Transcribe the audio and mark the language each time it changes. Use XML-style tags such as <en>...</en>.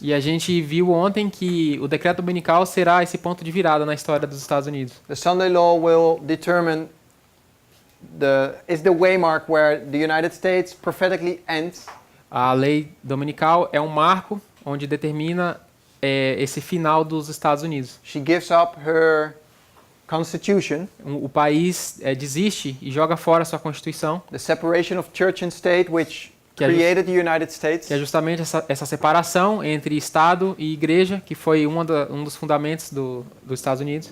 <pt>E a gente viu ontem que o decreto dominical será esse ponto de virada na história dos Estados Unidos.</pt> <en>The Sunday law will determine is the waymark where the United States prophetically ends.</en> <pt>A lei dominical é um marco onde determina esse final dos Estados Unidos.</pt> <en>She gives up her constitution,</en> <pt>O país desiste e joga fora sua constituição,</pt> <en>the separation of church and state, which</en> <pt>Que é</pt> <en>created the United States.</en> <pt>que é justamente essa separação entre Estado e Igreja, que foi um dos fundamentos dos Estados Unidos.</pt>